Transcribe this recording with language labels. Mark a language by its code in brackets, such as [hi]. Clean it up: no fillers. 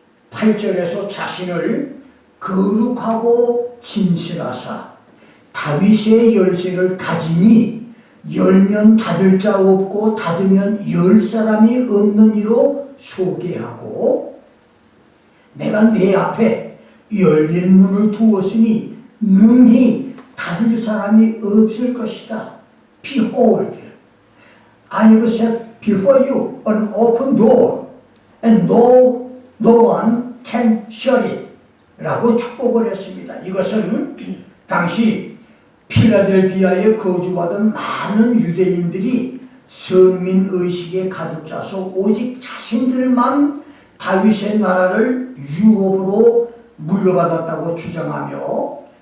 [ko] 8절에서 자신을 거룩하고 진실하사 다윗의 열쇠를 가지니 열면 닫을 자 없고 닫으면 열 사람이 없는 이로 소개하고, 내가 내 앞에 열린 문을 두었으니 능히 닫을 사람이 없을 것이다. [en] Behold, I have set before you an open door, and no one can shut it. [ko] 라고 축복을 했습니다. 이것은 당시 필라델비아에 거주하던 많은 유대인들이 선민의식에 가득 차서 오직 자신들만 다윗의 나라를 유업으로 물려받았다고 주장하며